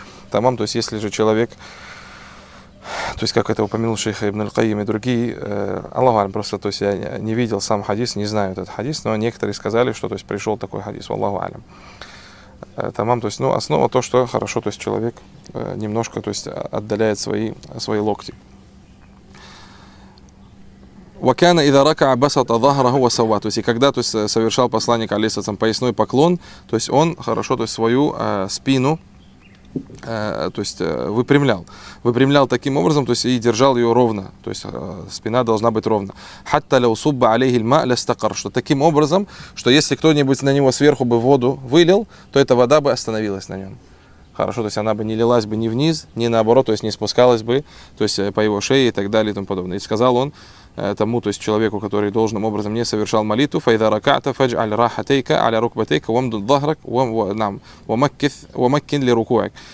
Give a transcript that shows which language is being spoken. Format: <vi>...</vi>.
<ru>Тамам, то есть если же человек, то есть как это упомянул шейх Ибн Аль-Каим и другие, Аллаху алям, просто, то есть я не видел сам хадис, не знаю этот хадис, но некоторые сказали, что, то есть пришел такой хадис, Аллаху алям. Тамам, то есть, ну, основа то, что хорошо, то есть человек немножко, то есть отдаляет свои локти.</ru> <ar>وكان إذا ركع بسط ظهره وسوى.</ar> <ru>То есть и когда, то есть совершал посланник алейхиссалям поясной поклон, то есть он хорошо, то есть свою спину, то есть выпрямлял таким образом, то есть и держал ее ровно, то есть спина должна быть ровно.</ru> <ar>حتى لو صب عليه الماء لاستقر.</ar> <ru>Что таким образом, что если кто-нибудь на него сверху бы воду вылил, то эта вода бы остановилась на нем. Хорошо, то есть она бы не лилась бы ни вниз, ни наоборот, то есть не спускалась бы, то есть по его шее и так далее и тому подобное. И сказал он тому, то есть человеку, который должным образом не совершал молитву,</ru> <ar>فَإِذَا رَكَعْتَ فَجْعَلْ رَاحَتَيْكَ عَلَى رُكْبَتَيْكَ وَمْدُدْ ظَهْرَكَ وَمَكِّنْ لِرُكُوَكَ.</ar>